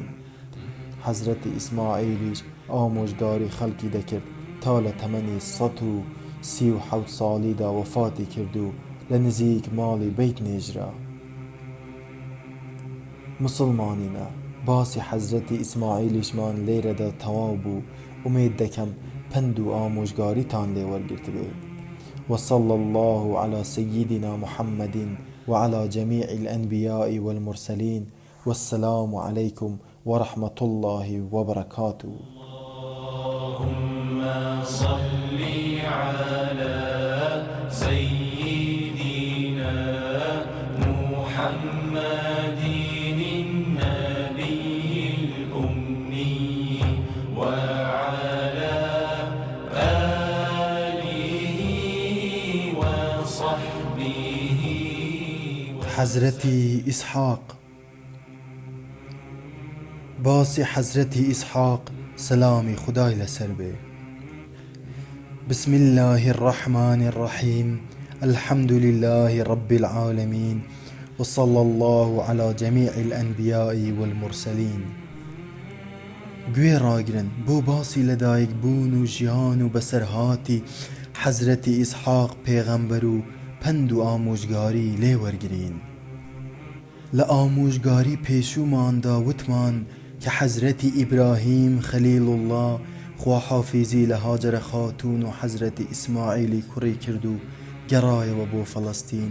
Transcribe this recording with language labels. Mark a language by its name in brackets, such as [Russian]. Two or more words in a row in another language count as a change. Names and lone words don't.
[Central Kurdish] حەزرەتی ئیسماعیلیش ئامۆژگاری خەڵکی دەکرد تا لە تەمەنی 137 ساڵیدا وەفاتی کرد و لە نزیک ماڵی بەیت نێژرا. مسلمانینە باسی حەزرەتی ئیسماعیلیشمان لێرەدا تەواو بوو. ئومێد دەکەم پند و ئامۆژگاریتان لێ وەرگرتبێ. [Arabic] وصلى الله على سيدنا محمد وعلى جميع الأنبياء والمرسلين والسلام عليكم ورحمة الله وبركاته. اللهم صل على سيدنا محمد النبي الأمي وعلى آله وصحبه. [Central Kurdish] حەزرەتی ئیسحاق باسی حەزرەتی ئیسحاق سلامی خدای لەسەر بێ. [Arabic] بسم الله الرحمن الرحيم الحمد لله رب العالمين وصلى الله على جميع الأنبياء والمرسلين. [Central Kurdish] گوێ ڕاگرن بۆ باسی لەدایک بوون و ژیان و بەسەرهاتی حەزرەتی ئیسحاق پێغەمبەر و پند و ئامۆژگاری لێ وەرگرین. لە ئامۆژگاری پێشووماندا وتمان کە حەزرەتی ئیبراهیم خەلیل الله خوا حافیزی لە هاجرە خاتون و حەزرەتی ئیسماعیلی کوڕی کرد و گەڕایەوە بۆ فەڵەستین.